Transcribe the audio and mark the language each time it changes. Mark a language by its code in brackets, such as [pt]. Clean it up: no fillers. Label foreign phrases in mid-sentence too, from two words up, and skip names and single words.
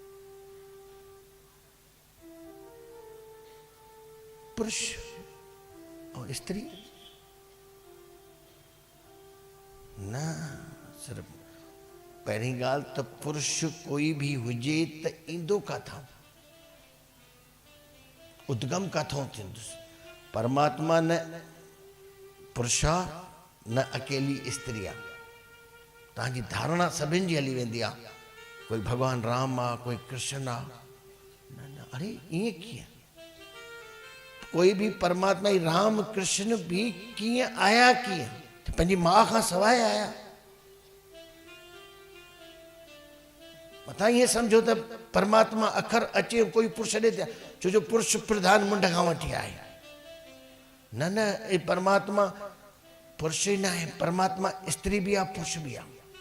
[sd] पुरुष ऐं स्त्री न, सिर्फ़ पहिरीं ॻाल्हि त पुरुष कोई बि हुजे त ईंदो काथां, उद्गम काथां थींदुसि। परमात्मा न पुरुष आहे न अकेली स्त्री आहे। तव्हांजी धारणा सभिनि जी हली वेंदी आहे, कोई भॻवानु राम आहे, कोई कृष्ण आहे, न न, अरे ईअं कीअं? कोई बि परमात्मा ई राम कृष्ण बि कीअं आया, कीअं? पंहिंजी माउ खां सवाइ आया। मथां ईअं सम्झो त परमात्मा अखर अचे कोई पुरुष ॾे थिया, छो जो पुरुष प्रधान मुंड खां वठी आहे। न न, हे परमात्मा पुरुष ई न आहे, परमात्मा स्त्री बि आहे, पुरुष बि आहे।